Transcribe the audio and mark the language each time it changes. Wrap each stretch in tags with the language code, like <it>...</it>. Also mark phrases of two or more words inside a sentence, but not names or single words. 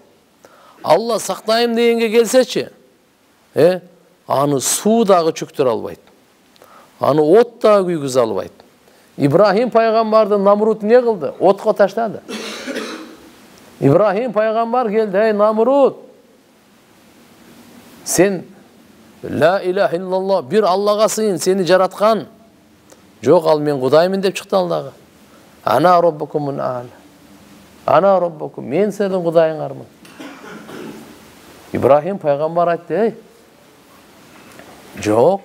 <ky>Алла сактайм дегенге келсечи, аны суу дагы чөктүрө албайт. Аны от дагы күйгүзө албайт. Ибрахим пайгамбарды Намрут не кылды? Отко таштады. Ибрахим пайгамбар келди, ey Намрут, сен</ky> <ar>لا إله إلا الله,</ar> <ky>бир Аллага сыйын, сени жараткан. Жок, ал мен Кудаймын деп чыкты ал дагы.</ky> <ar>أنا ربكم الأعلى. أنا ربكم,</ar> <ky>мен сенин Кудайыңармын. Ибрахим пайгамбар айтты, жок.</ky>